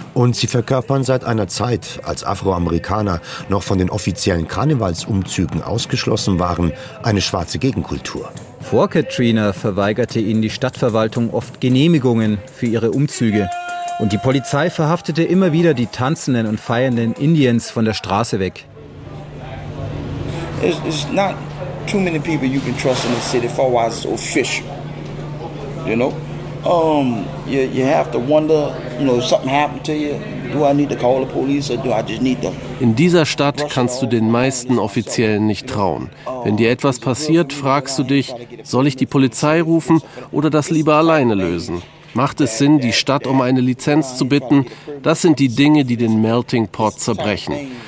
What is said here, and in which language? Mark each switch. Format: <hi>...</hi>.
<de>Und sie verkörpern seit einer Zeit, als Afroamerikaner noch von den offiziellen Karnevalsumzügen ausgeschlossen waren, eine schwarze Gegenkultur. Vor Katrina verweigerte ihnen die Stadtverwaltung oft Genehmigungen für ihre Umzüge. Und die Polizei verhaftete immer wieder die tanzenden und feiernden Indians von der Straße weg.</de> <en>It's not too many people you can trust in the city, for why it's official, you know? You have to wonder, you know, if something happened to you, do I need to call the police or do I just need to...</en> <de>In dieser Stadt kannst du den meisten Offiziellen nicht trauen. Wenn dir etwas passiert, fragst du dich, soll ich die Polizei rufen oder das lieber alleine lösen? Macht es Sinn, die Stadt um eine Lizenz zu bitten? Das sind die Dinge, die den Melting Pot zerbrechen.</de>